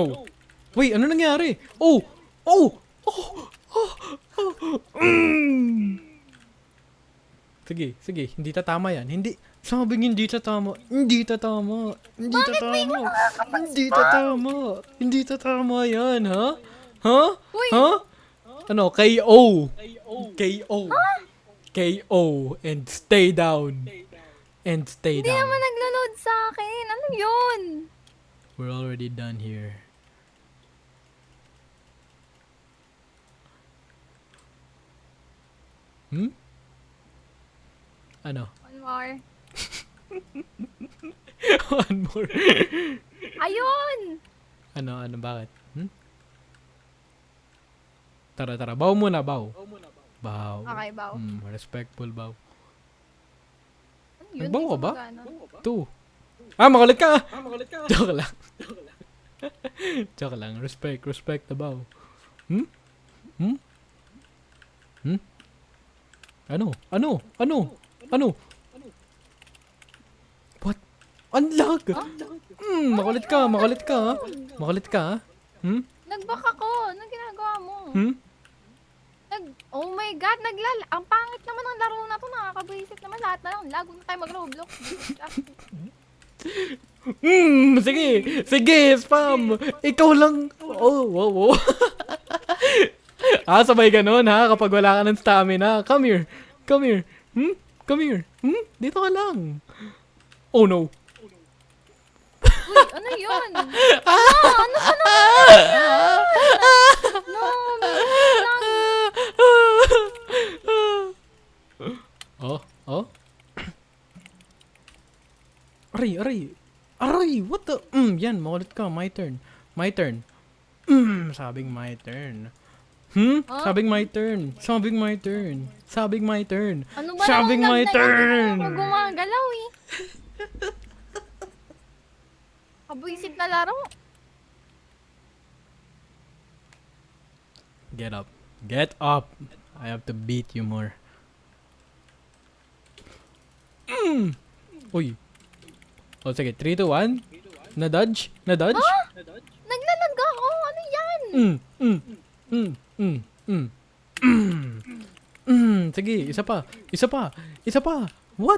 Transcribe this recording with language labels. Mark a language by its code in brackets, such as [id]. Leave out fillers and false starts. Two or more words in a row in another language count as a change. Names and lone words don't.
[tl] Wait, ano nangyari? Sige, hindi tatama yan. Sabing hindi tatama yan, ha? Uy! [en] Ano, KO and stay down. [tl] Hindi naman naglo-load sa akin. Ano yun? [en] We're already done here. Ano? One more. One more. [tl] Ayun! Ano, bakit? Tara, baw muna. Baw. [en] Okay, baw. Respectful baw. [tl] Ano yun? Nagbaw Di ka ba? gumagana. 2. Makulit ka! Joke lang. Joke lang. [en] Respect the bow. [tl] Ano? [en] What? Unlock! [tl] Makulit ka, ha? Nag-back ako. Anong ginagawa mo? [en] Oh my God, [tl] ang pangit naman ng laro na to. Nakakabwisit naman lahat na lang. Lago na tayo mag-Roblox. Sige, spam! Ikaw lang! Wow. Sabay ganon, ha? Kapag wala ka ng stamina. [en] Come here. Come here. [tl] Dito ka lang. [en] Oh no. [tl] Uy, ano yun? Ano ba No, Oh? Aray, [en] what the? [tl] Yan, makulit ka. [en] My turn. Sabing my turn. [tl] Sabing [en] my turn. [tl] ano ba Sabing namang [en] my [tl] lag na [en] turn. [tl] Ako gumagalaw eh. Kabuisit na laro. [en] Get up. Get up. I have to beat you more. Uy. [tl] O sige, 3, 2, 1. Na-dodge? Na-dodge? Naglalag ako. Ano yan? Sige, isa pa. Isa pa. Isa pa. [en] What?